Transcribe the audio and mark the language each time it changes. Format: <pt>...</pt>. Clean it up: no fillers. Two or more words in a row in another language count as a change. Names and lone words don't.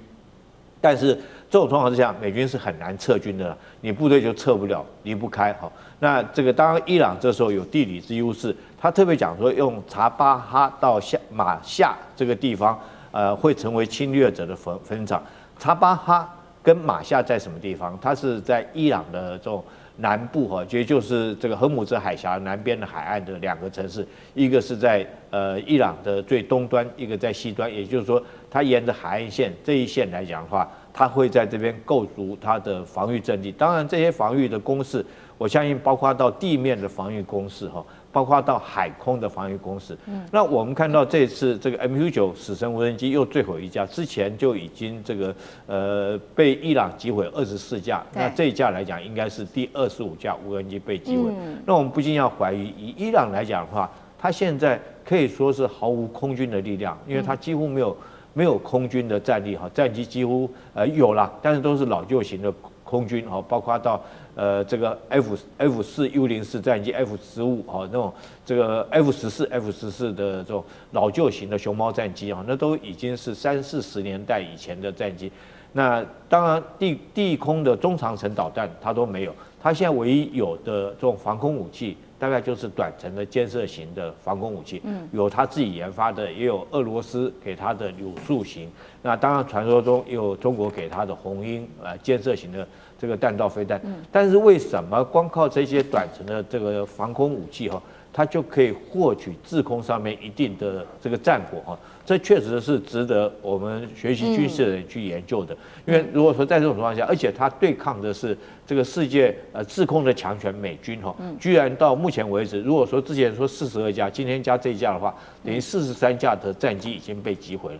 <zh>但是這種狀況之下，美軍是很難撤軍的，你部隊就撤不了，離不開。那這個當然伊朗這時候有地理之優勢，他特別講說用查巴哈到馬夏這個地方，會成為侵略者的墳場。查巴哈跟馬夏在什麼地方？它是在伊朗的這種南部也就是這個荷姆茲海峽南邊的海岸的2個城市，一個是在伊朗的最東端，一個在西端，也就是說，它沿着海岸線這一線來講的話，它會在這邊構築它的防禦陣地。當然，這些防禦的工事，我相信包括到地面的防禦工事包括到海空的防禦工事。那我們看到這次這個 MQ-9 死神無人機又墜毀1架，之前就已經這個被伊朗擊毀24架，那這一架來講應該是第25架無人機被擊毀。那我們不禁要懷疑，以伊朗來講的話，它現在可以說是毫無空軍的力量，因為它幾乎沒有空軍的戰力戰機幾乎有啦，但是都是老舊型的空軍包括到這個 F4U04戰機 F15那種這個 F14 的這種老舊型的熊貓戰機那都已經是30-40年代以前的戰機。那當然地空的中長程導彈它都沒有，它現在唯一有的這種防空武器，大概就是短程的肩射型的防空武器，有他自己研發的，也有俄羅斯給他的柳樹型。那當然傳說中也有中国給他的紅鷹肩射型的這個彈道飛彈。但是為什麼光靠這些短程的這個防空武器它就可以獲取制空上面一定的這個戰果這確實是值得我們學習軍事的人去研究的。因為如果說在這種情況下，而且它對抗的是這個世界制空的強權美軍居然到目前為止，如果說之前說42架，今天加這一架的話，等於43架的戰機已經被擊毀了。</zh>